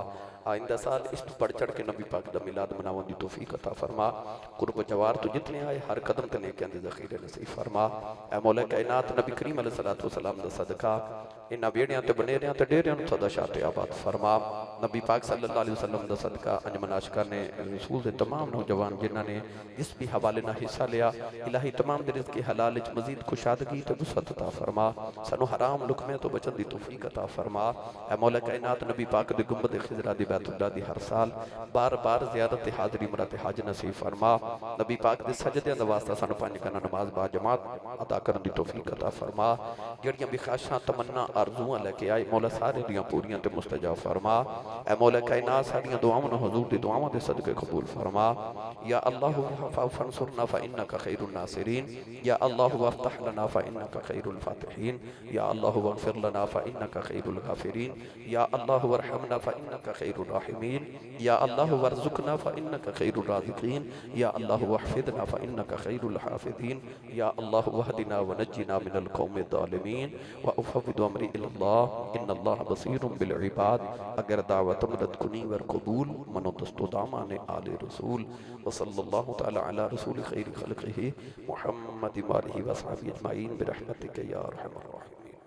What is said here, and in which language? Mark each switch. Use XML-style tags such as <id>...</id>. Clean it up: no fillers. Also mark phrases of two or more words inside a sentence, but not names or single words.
<pa>آئندہ سال اس تو ودھ چڑھ کے نبی پاک دا میلاد مناون دی توفیق عطا فرما. قرب جوار تو جتنے آئے ہر قدم تے نیکیاں دے ذخیرے نصیب فرما. اے مولا کائنات نبی کریم</pa> <ar>عليه الصلاة والسلام</ar> <pa>دا صدقہ انہاں بیڑیاں تے بنیریاں تے ڈیریاں نوں سدا شاد آباد فرما. نبی پاک</pa> <ar>صلى الله عليه وسلم</ar> <pa>دا صدقہ انجمن عاشقان رسول دے تمام نوجوان جنہاں نے جس بھی حوالے نال حصہ لیا، الٰہی تمام دے رزق حلال وچ مزید کشادگی تے وسعت عطا فرما. سانوں حرام لقمے تو بچن دی توفیق عطا فرما۔ اے مولا کائنات نبی پاک دے گنبد خضرا دی بیت اللہ دی ہر سال بار بار زیارت تے حاضری مراد حج نصیب فرما. نبی پاک دے سجدے دا واسطہ سانوں پنج گانہ نماز با جماعت ادا کرن دی توفیق عطا فرما. جڑیاں بھی خواہشاں تمنا آرزوآں لے کے آئے، مولا سارے دیاں پوریاں تے مستجاب فرما. اے مولا کائنات ساڈیاں دعاواں نوں حضور دی دعاواں دے صدقے قبول فرما.</pa> <ar>يا الله فانصرنا فإنك خير الناصرين. يا الله وافتح لنا فإنك خير الفاتحين. يا الله واغفر لنا فإنك خير الغافرين. يا الله وارحمنا فإنك خير الراحمين۔ يا الله وارزقنا فإنك خير الرازقين. يا الله واحفظنا فإنك خير الحافظين۔ يا الله واهدنا ونجنا من القوم الظالمين وأفوض أمري إلى الله إن الله بصير بالعباد.</ar> <fa>اگر دعوت مدد کنی ور قبول من و دست و دامان آل رسول</fa> <ar>وصلى الله تعالى على رسول خير خلقه محمد وآله وصحبه أجمعين برحمتك يا أرحم الراحمين.</ar>